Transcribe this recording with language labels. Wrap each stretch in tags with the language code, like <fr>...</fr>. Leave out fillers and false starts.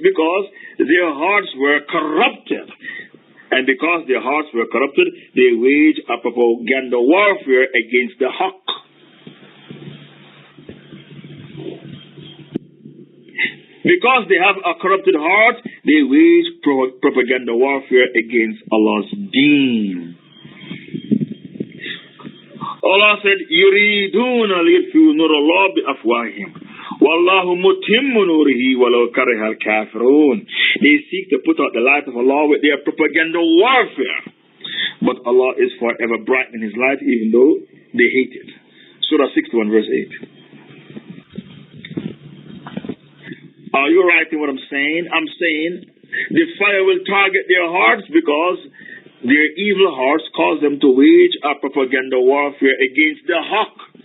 <en>Because their hearts were corrupted. And because their hearts were corrupted, they wage a propaganda warfare against the haqq. Because they have a corrupted heart, they wage propaganda warfare against Allah's deen. Allah said,</en> <ar>يُرِيدُونَ لِيُطْفِئُوا نُورَ اللَّهِ بِأَفْوَاهِهِمْ وَاللَّهُ مُتِمُّ نُورِهِ وَلَوْ كَرِهَ الْكَافِرُونَ.</ar> <en>They seek to put out the light of Allah with their propaganda warfare. But Allah is forever bright in His light, even though they hate it. Surah 61, verse 8. Are you writing what I'm saying? I'm saying the fire will target their hearts because their evil hearts cause them to wage a propaganda warfare against the haqq.</en>